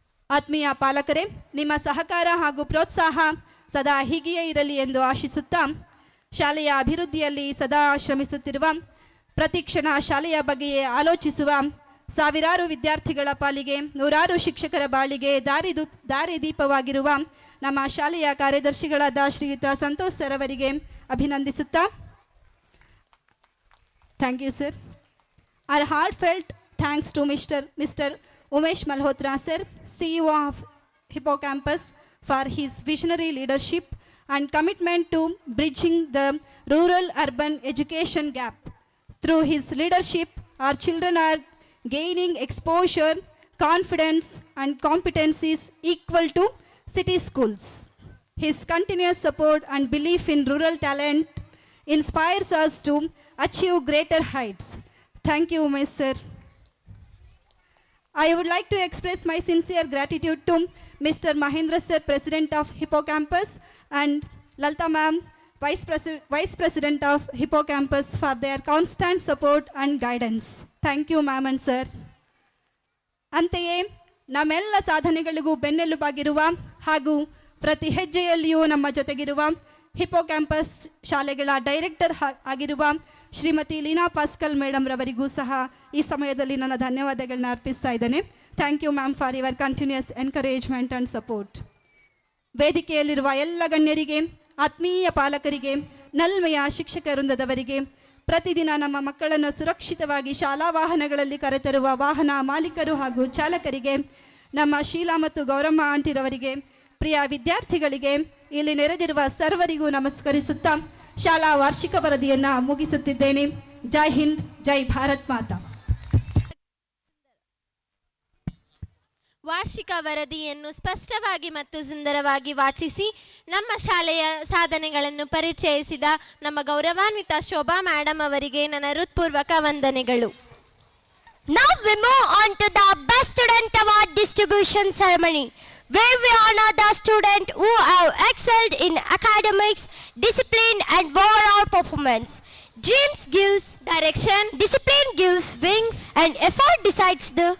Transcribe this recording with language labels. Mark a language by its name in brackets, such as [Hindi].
[Kannada] ಆತ್ಮೀಯ ಪಾಲಕರೇ, ನಿಮ್ಮ ಸಹಕಾರ ಹಾಗೂ ಪ್ರೋತ್ಸಾಹ ಸದಾ ಹೀಗೆಯೇ ಇರಲಿ ಎಂದು ಆಶಿಸುತ್ತಾ, ಶಾಲೆಯ ಅಭಿವೃದ್ಧಿಯಲ್ಲಿ ಸದಾ ಶ್ರಮಿಸುತ್ತಿರುವ, ಪ್ರತಿಕ್ಷಣ ಶಾಲೆಯ ಬಗ್ಗೆಯೇ ಆಲೋಚಿಸುವ ಸಾವಿರಾರು ವಿದ್ಯಾರ್ಥಿಗಳ ಪಾಲಿಗೆ, ನೂರಾರು ಶಿಕ್ಷಕರ ಬಾಳಿಗೆ ದಾರಿದೀಪವಾಗಿರುವ ನಮ್ಮ ಶಾಲೆಯ ಕಾರ್ಯದರ್ಶಿಗಳಾದ ಶ್ರೀಯುತ ಸಂತೋಷ್ ಸರ್ ಅವರಿಗೆ ಅಭಿನಂದಿಸುತ್ತಾ, [English] Thank you sir. Our heartfelt thanks to Mr. Umesh Malhotra sir, CEO of Hippocampus, for his visionary leadership and commitment to bridging the rural-urban education gap. Through his leadership, our children are gaining exposure, confidence and competencies equal to city schools. His continuous support and belief in rural talent inspires us to achieve greater heights. Thank you, Umesh sir. I would like to express my sincere gratitude to Mr. Mahendra sir, President of Hippocampus, and Lalta ma'am, Vice President of Hippocampus, for their constant support and guidance. Thank you, ma'am and sir. [Kannada] ಅಂತೆಯೇ ನಮ್ಮೆಲ್ಲ ಸಾಧನೆಗಳಿಗೂ ಬೆನ್ನೆಲುಬಾಗಿರುವ ಹಾಗೂ ಪ್ರತಿ ಹೆಜ್ಜೆಯಲ್ಲಿಯೂ ನಮ್ಮ ಜೊತೆಗಿರುವ hippocampus ಶಾಲೆಗಳ director ಆಗಿರುವ Shrimati Leena Pascal madam ರವರಿಗೂ ಸಹ ಈ ಸಮಯದಲ್ಲಿ ನನ್ನ ಧನ್ಯವಾದಗಳನ್ನ ಅರ್ಪಿಸ್ತಾ ಇದ್ದೇನೆ. [English] Thank you ma'am for your continuous encouragement and support. [Kannada] ವೇದಿಕೆಯಲ್ಲಿರುವ ಎಲ್ಲ ಗಣ್ಯರಿಗೆ, ಆತ್ಮೀಯ ಪಾಲಕರಿಗೆ, ನಲ್ಮೆಯ ಶಿಕ್ಷಕ ವೃಂದದವರಿಗೆ, ಪ್ರತಿದಿನ ನಮ್ಮ ಮಕ್ಕಳನ್ನು ಸುರಕ್ಷಿತವಾಗಿ ಶಾಲಾ ವಾಹನಗಳಲ್ಲಿ ಕರೆತರುವ ವಾಹನ ಮಾಲೀಕರು ಹಾಗೂ ಚಾಲಕರಿಗೆ, ನಮ್ಮ ಶೀಲಾ ಮತ್ತು ಗೌರಮ್ಮ ಆಂಟಿರವರಿಗೆ, ಪ್ರಿಯ ವಿದ್ಯಾರ್ಥಿಗಳಿಗೆ, ಇಲ್ಲಿ ನೆರೆದಿರುವ ಸರ್ವರಿಗೂ ನಮಸ್ಕರಿಸುತ್ತಾ ಶಾಲಾ ವಾರ್ಷಿಕ ವರದಿಯನ್ನು ಮುಗಿಸುತ್ತಿದ್ದೇನೆ. ಜೈ ಹಿಂದ್, ಜೈ ಭಾರತ್ ಮಾತಾ. ವಾರ್ಷಿಕ ವರದಿಯನ್ನು ಸ್ಪಷ್ಟವಾಗಿ ಮತ್ತು ಸುಂದರವಾಗಿ ವಾಚಿಸಿ ನಮ್ಮ ಶಾಲೆಯ ಸಾಧನೆಗಳನ್ನು ಪರಿಚಯಿಸಿದ ನಮ್ಮ ಗೌರವಾನ್ವಿತ ಶೋಭಾ ಮೇಡಮ್ ಅವರಿಗೆ ನನ್ನ ಹೃತ್ಪೂರ್ವಕ ವಂದನೆಗಳು. [English] Now we move on to the Best Student Award distribution ceremony, where we honor the student who have excelled in academics, discipline and overall performance. Dreams gives direction, discipline gives wings, and effort decides the